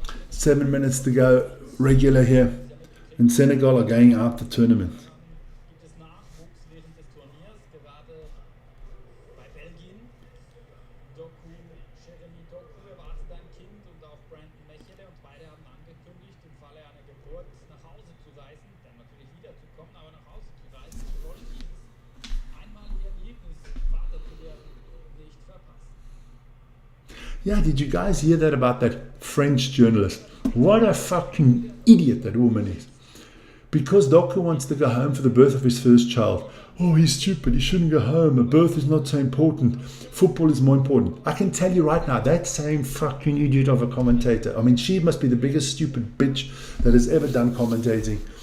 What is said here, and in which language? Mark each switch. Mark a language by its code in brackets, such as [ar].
[en] 7 minutes to go, regular here. And Senegal are going out the tournament. [de] Gibt es Nachwuchs während des Turniers, gerade bei Belgien. Jeremy Doku erwartet ein Kind und auch Brandon Mechele und beide haben angekündigt, im Falle einer Geburt nach Hause zu reisen, dann natürlich wiederzukommen, aber nach Hause zu reisen, sie wollen dieses einmalige Erlebnis, Vater zu werden, nicht verpassen. [en] Yeah, did you guys hear that about that French journalist? What a fucking idiot that woman is. Because Doku wants to go home for the birth of his first child. Oh, he's stupid. He shouldn't go home. A birth is not so important. Football is more important. I can tell you right now, that same fucking idiot of a commentator. I mean, she must be the biggest stupid bitch that has ever done commentating.